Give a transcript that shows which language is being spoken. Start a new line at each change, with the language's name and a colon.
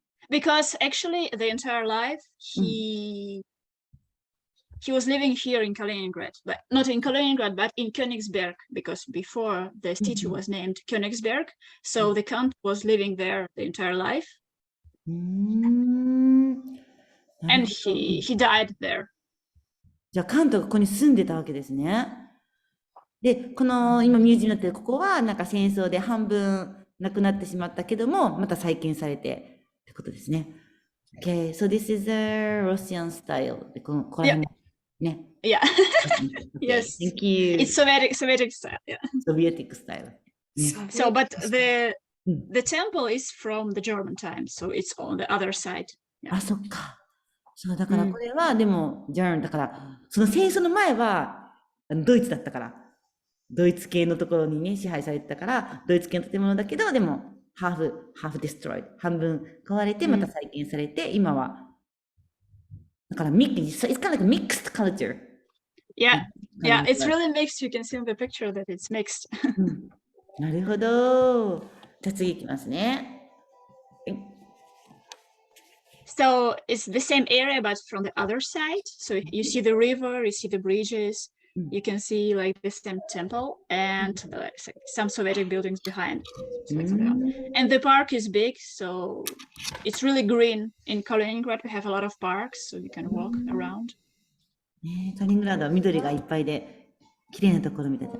English: Because actually the entire life he was living here in Kaliningrad, but not in Kaliningrad, but in Königsberg, because before the statue was named Königsberg, so the count was living there the entire life, and he died there.
Japanese: じゃあ、カントがここに住んでたわけですね。で、この今ミュージアムになってるここは、なんか戦争で半分なくなってしまったけども、また再建されてってことですね。
English: Okay, so this is a Russian style.
Japanese: でこのここら辺もね。
English: Yeah. Okay, Yes. Thank you. It's Soviet style. Yeah. Soviet style. ね So, but the temple is from the German time, so it's on the other side.
Japanese: あ、そっか。そう、だからこれは、でも、ジャーン、だから、その戦争の前は、ドイツだったから、ドイツ系のところにね、支配されてたから、ドイツ系の建物だけど、でも、ハーフデストロイド、半分壊れて、また再建されて、今は、だから、
English: it's kind of like a mixed culture. Yeah, yeah, it's really mixed. You can see in the picture that it's mixed.
Japanese: なるほど。じゃあ次いきますね。
English: So it's the same area, but from the other side. So you see the river, you see the bridges, you can see like the same temple and some Soviet buildings behind. And the park is big, so it's really green. In Kaliningrad, we have a lot of parks, so you can walk around.
Japanese: ね、カリングラードは緑がいっぱいで、綺麗なところみたいで。